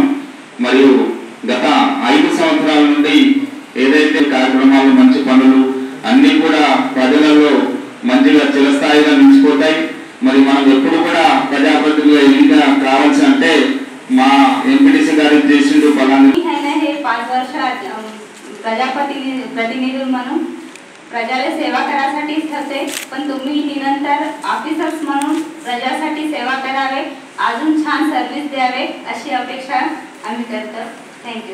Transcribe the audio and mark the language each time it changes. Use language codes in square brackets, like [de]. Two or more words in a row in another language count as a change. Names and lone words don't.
[te] మరియు గత 5 సంవత్సరాల నుండి ఏదైతే కార్యక్రమాలు, మంచి పనులు అన్నీ కూడా ప్రజలలో మంచిగా చిరస్థాయిగా నిలిచిపోతాయి. మరి మనం ఎప్పుడు కూడా ప్రజాప్రతినిధులుగా ఇంకా కావాల్సి అంటే మా ఎంపీటీసీ गाड़ी చేసిండు పలానా [mr] हे 5 वर्ष प्रतिनिधी म्हणून प्रजाला सेवा करायसाठीच होते, पण तुम्ही निरंतर ऑफिसर्स म्हणून प्रजासाठी सेवा करावे, अजून छान सर्व्हिस द्यावे अशी अपेक्षा आम्ही करतो. थँक्यू.